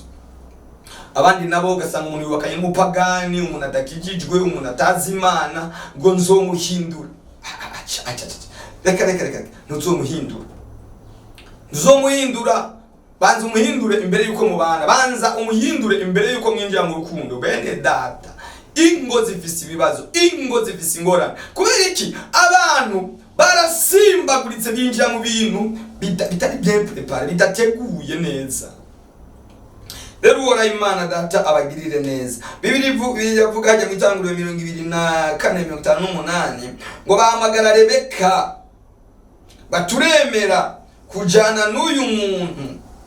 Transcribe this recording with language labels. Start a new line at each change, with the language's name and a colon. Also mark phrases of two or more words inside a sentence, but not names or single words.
Rundi: Abandi nabo ugasanga umuntu yubakanye n'umupagani, umuntu atakijijwe, umuntu atazi Imana, ngo nzomuhindura. Reka ntuzomuhindura. Banza umuhindure imbere yuko mubana, banza umuhindure imbere yuko mwinjira mu rukundo. Bene data, ingo zifise ibibazo, ingo zifise ingorane. Kubera iki? Abantu barasimbaguritse binjira mu bintu bitari
French: bien préparé,
Rundi: bidateguye neza. Rero wora Imana data abagirire neza. Bibiri yavuga hajya mu Itanguriro 24:58 ngo bahamagara Rebeka baturemera kujana n'uyu muntu.